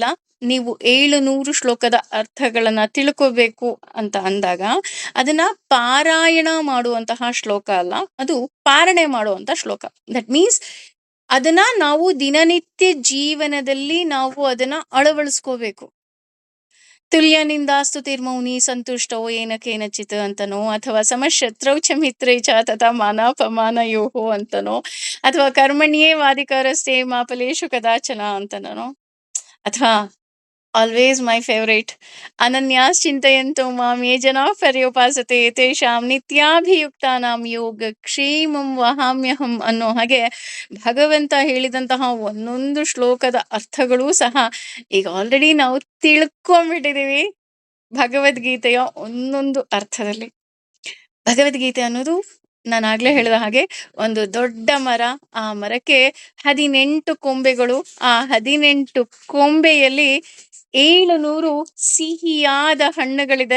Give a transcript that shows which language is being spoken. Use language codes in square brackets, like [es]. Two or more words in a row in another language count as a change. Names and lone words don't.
[kn] ನೀವು 700 ಶ್ಲೋಕದ ಅರ್ಥಗಳನ್ನ ತಿಳ್ಕೋಬೇಕು ಅಂತ ಅಂದಾಗ ಅದನ್ನ ಪಾರಾಯಣ ಮಾಡುವಂತಹ ಶ್ಲೋಕ ಅಲ್ಲ, ಅದು ಪಾರಣೆ ಮಾಡುವಂತ ಶ್ಲೋಕ. [en] that means [kn] ಅದನ್ನ ನಾವು ದಿನನಿತ್ಯ ಜೀವನದಲ್ಲಿ ನಾವು ಅದನ್ನ ಅಳವಡಿಸ್ಕೋಬೇಕು. [sa] ತುಲ್ಯನಿಂದಾಸ್ತು ತಿರ್ಮೌನಿ ಸಂತುಷ್ಟೋ ಏನ ಕೇನಚಿತ್ [kn] ಅಂತನೋ, ಅಥವಾ [sa] ಸಮಶತ್ರೌ ಚ ಮಿತ್ರೇ ಚ ತಥಾ [kn] ಮಾನಾಪಮಾನಯೋಹೋ ಅಂತನೋ, ಅಥವಾ [sa] ಕರ್ಮಣ್ಯೇ ವಾದಿಕಾರಸ್ತೆ ಮಾ ಫಲೇಷು ಕದಾಚನ [kn] ಅಂತನೋ, ಅಥವಾ [en] always my favorite [sa] ಅನನ್ಯಾಸ್ ಚಿಂತಯಂತೋ ಮಾಂ ಯೇ ಜನಾಃ ಪರ್ಯುಪಾಸತೆ ತೇಷಾಂ ನಿತ್ಯಾಭಿಯುಕ್ತಾನಾಂ ಯೋಗ ಕ್ಷೇಮಂ ವಹಾಮ್ಯಹಂ [kn] ಅನ್ನೋ ಹಾಗೆ ಭಗವಂತ ಹೇಳಿದಂತಹ ಒಂದೊಂದು ಶ್ಲೋಕದ ಅರ್ಥಗಳೂ ಸಹ ಈಗ ಆಲ್ರೆಡಿ ನಾವು ತಿಳ್ಕೊಂಡ್ಬಿಟ್ಟಿದೀವಿ ಭಗವದ್ಗೀತೆಯ ಒಂದೊಂದು ಅರ್ಥದಲ್ಲಿ. ಭಗವದ್ಗೀತೆ ಅನ್ನೋದು ನಾನಾಗ್ಲೇ ಹೇಳಿದ ಹಾಗೆ ಒಂದು ದೊಡ್ಡ ಮರ, ಆ ಮರಕ್ಕೆ 18 ಕೊಂಬೆಗಳು, ಆ 18 ಕೊಂಬೆಯಲ್ಲಿ 700 ಸಿಹಿಯಾದ ಹಣ್ಣುಗಳಿದೆ.